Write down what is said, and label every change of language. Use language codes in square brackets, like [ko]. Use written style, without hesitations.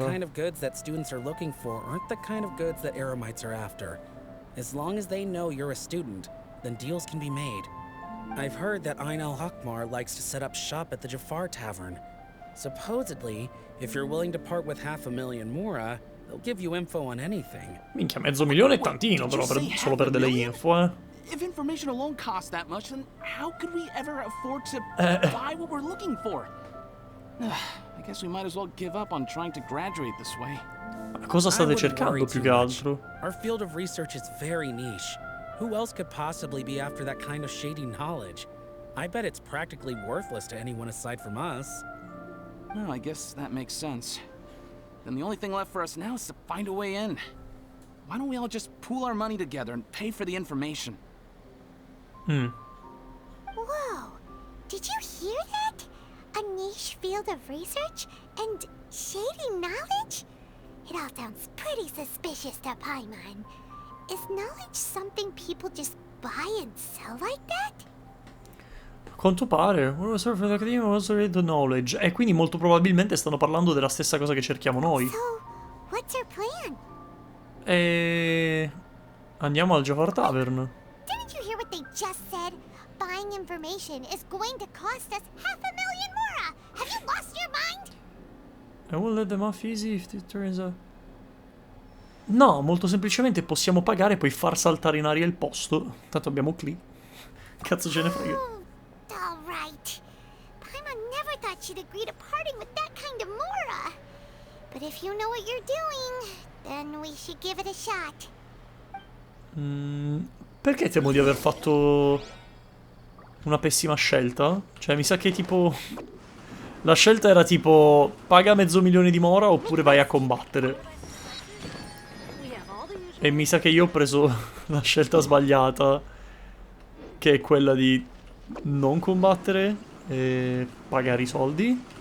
[en] the kind of goods that students are looking for aren't the kind of goods that Eremites are after. As long as they know you're a student, then deals can be made. I've heard that Ein El Hakmar likes to set up shop at the Jafar Tavern. Supposedly, if you're willing to part with 500,000 mora, they'll give you info on anything. [it] Minchia, $500,000 è tantino, però, solo per delle info, eh. [en] If information alone costs that much, then how could we ever afford to buy what we're looking for? I guess we might as well give up on trying to graduate this way. [it] Cosa state cercando più che altro? [en] Our field of research is very niche. Who else could possibly be after that kind of shady knowledge? I bet it's practically worthless to anyone aside from us. Well, I guess that makes sense. Then the only thing left for us now is to find a way in. Why don't we all just pool our money together and pay for the information? Whoa! Did you hear that? A niche field of research and shady knowledge? It all sounds pretty suspicious to Paimon. Is knowledge something people just buy and sell like that? [it] A quanto pare, uno serve dell'Accademia [en] was read the knowledge. [it] E quindi molto probabilmente stanno parlando della stessa cosa che cerchiamo noi. [en] So, what's your plan? [it] E... andiamo al Jafar Tavern. [en] Didn't you hear what they just said? Buying information is going to cost us 500,000 mora! Have you lost your mind? I will let them off easy if it turns out... [it] No, molto semplicemente possiamo pagare e poi far saltare in aria il posto. Tanto abbiamo Klee. Cazzo ce ne frega. [en] All right. Paimon never thought she'd agree to parting with that kind of mora. But if you know what you're doing, then we should give it a shot. [it] Perché temo di aver fatto una pessima scelta? Cioè, mi sa che tipo... la scelta era tipo paga 500,000 di mora oppure vai a combattere. E mi sa che io ho preso la scelta sbagliata, che è quella di non combattere e pagare i soldi.